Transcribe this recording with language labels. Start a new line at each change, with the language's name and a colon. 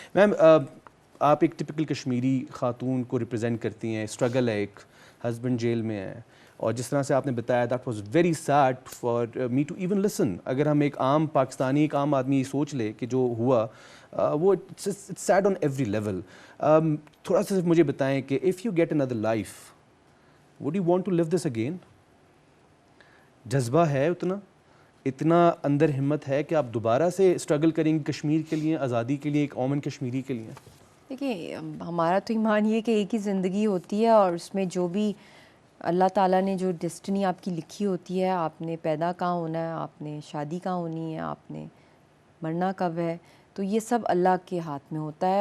Urdu: میم آپ ایک ٹپکل کشمیری خاتون کو ریپرزینٹ کرتی ہیں, اسٹرگل ہے, ایک ہسبینڈ جیل میں ہے, اور جس طرح سے آپ نے بتایا
English: That was very sad for me to even listen.
Urdu: اگر ہم ایک عام پاکستانی, ایک عام آدمی سوچ لے کہ جو ہوا وہ
English: It's sad on every level.
Urdu: تھوڑا سا مجھے بتائیں کہ
English: If you get another life, would you want to live this again?
Urdu: جذبہ ہے اتنا اندر ہمت ہے کہ آپ دوبارہ سے اسٹرگل کریں گے کشمیر کے لیے, آزادی کے لیے, ایک اومن کشمیری کے لیے؟ دیکھیے ہمارا تو ایمان یہ کہ ایک ہی زندگی ہوتی ہے اور اس میں جو بھی اللہ تعالیٰ نے جو ڈیسٹنی آپ کی لکھی ہوتی ہے, آپ نے پیدا کہاں ہونا ہے, آپ نے شادی کہاں ہونی ہے, آپ نے مرنا کب ہے, تو یہ سب اللہ کے ہاتھ میں ہوتا ہے.